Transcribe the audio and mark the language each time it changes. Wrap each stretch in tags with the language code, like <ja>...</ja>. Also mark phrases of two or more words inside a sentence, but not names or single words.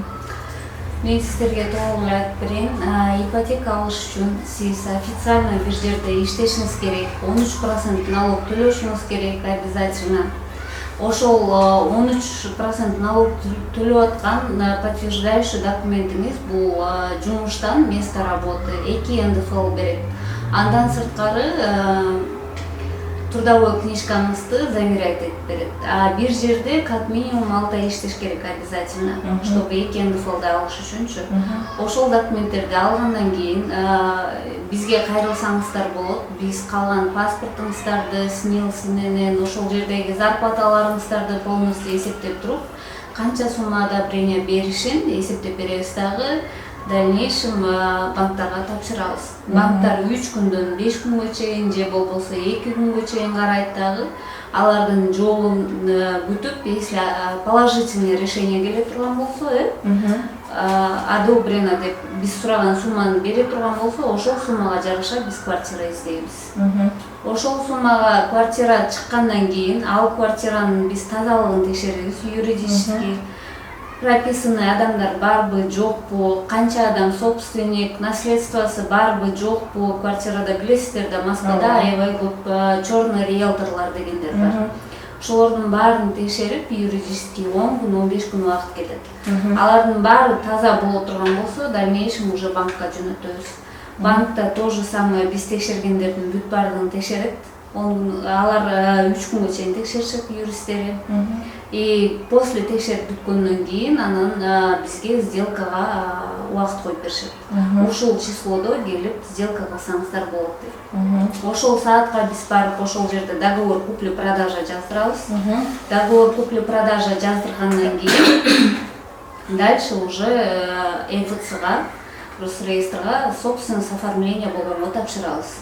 <kk>Мен сіздерге толық айтып берейін.</kk> <ky>Ипотека алыш үчүн сиз официально бир жерде иштешиңиз керек, 13% налог төлөшүңүз керек обязательно. Ошол 13% налог төлөп аткан</ky> <ru>подтверждающий документиңиз</ru> <ky>бул жумуштан</ky> <ru>место работы</ru> <ky>2 НДФЛ берет. Андан сырткары</ky> <ru>трудовой книжкаңызды замерять</ru> <ky>этип берет. Бир жерде</ky> <ru>как минимум</ru> <ky>6 ай иштеш керек</ky> <ru>обязательно, чтобы</ru> <ky>2 НДФЛды алыш үчүнчү. Ошол документтерди алгандан кийин бизге кайрылсаңыздар болот. Биз калган паспортуңуздарды, СНИЛС менен ошол жердеги зарплаталарыңыздарды полностью эсептеп туруп, канча сумма одобрение беришин эсептеп беребиз дагы.</ky> <ru>В дальнейшем</ru> <ky>банктарга тапшырабыз. Банктар 3 күндөн 5 күнгө чейин же болбосо 2 күнгө чейин карайт дагы. Алардын жообун күтүп,</ky> <ru>если положительный решение</ru> <ky>келе турган болсо, одобрено деп биз сураган сумманы бере турган болсо, ошол суммага жараша биз квартира издейбиз. Ошол суммага квартира чыккандан кийин, ал квартиранын биз тазалыгын текшеребиз,</ky> <ru>юридически прописанный</ru> <ky>адамдар барбы, жокпу, канча адам собственник, наследствосы барбы, жокпу, квартирада билесиздер да, Москвада аябай көп</ky> <ru>черный риэлторлор</ru> <ky>дегендер бар. Ошолордун баарын текшерип, юридически 10 күн, 15 күн убакыт кетет. Алардын баары таза боло турган болсо,</ky> <ru>дальнейшем уже</ru> <ky>банкка жөнөтөбүз. Банкта</ky> <ru>то же самое</ru> <ky>биз текшергендердин бүт баардыгын текшерет. Алар 3 күнгө чейин текшеришет юристтери.</ky> <ru>И после</ru> <ky>текшерип бүткөндөн кийин анан бизге сделкага убакыт коюп беришет. Ушул числодо келип сделка кылсаңыздар болот дейт. Ошол саатка биз барып ошол жерде</ky> <ru>договор купли-продажа</ru> <ky>жаздырабыз.</ky> <ru>Договор купли-продажа</ru> <ky>жаздыргандан кийин</ky> <ru>дальше уже</ru> <ky>ЭФЦга, Росреестрга</ky> <ru>собственность оформления</ru> <ky>болгонго тапшырабыз.</ky>